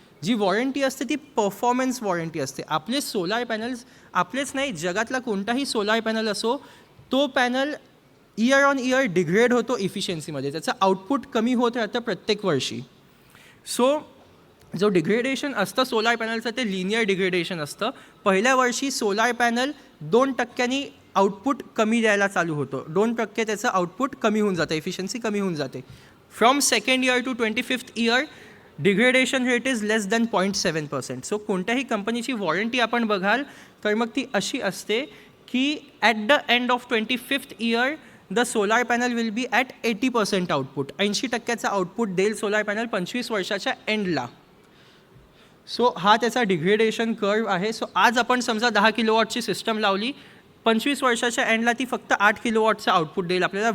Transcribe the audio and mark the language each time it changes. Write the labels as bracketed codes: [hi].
[mr] जी warranty असते ती performance warranty असते. आपले सोलार पॅनल्स, आपलेच नाही जगातला कोणताही सोलार पॅनल असो, तो panel year on year degrade होतो इफिशियन्सीमध्ये, त्याचं आउटपुट कमी होत राहतं प्रत्येक वर्षी. सो जो डिग्रेडेशन असतं सोलार पॅनलचं ते लिनियर डिग्रेडेशन असतं. पहिल्या वर्षी सोलार पॅनल 2% आउटपुट कमी द्यायला चालू होतं, 2% त्याचं आउटपुट कमी होऊन जातं, इफिशियन्सी कमी होऊन जाते. [en] From second year to 25th year degradation rate is less than 0.7%. [mr] So कोणत्याही कंपनीची वॉरंटी आपण बघाल तर मग ती अशी असते की [en] At the end of 25th year the solar panel will be at 80% output. [mr] 80%चा output देईल सोलार पॅनल 25 वर्षाच्या एंडला. सो हा त्याचा डिग्रेडेशन कर्व आहे. सो आज आपण समजा 10 किलोवॉटची सिस्टम लावली, 25 वर्षाच्या एंडला ती फक्त 8 किलोवॉटचा आउटपुट देईल आपल्याला.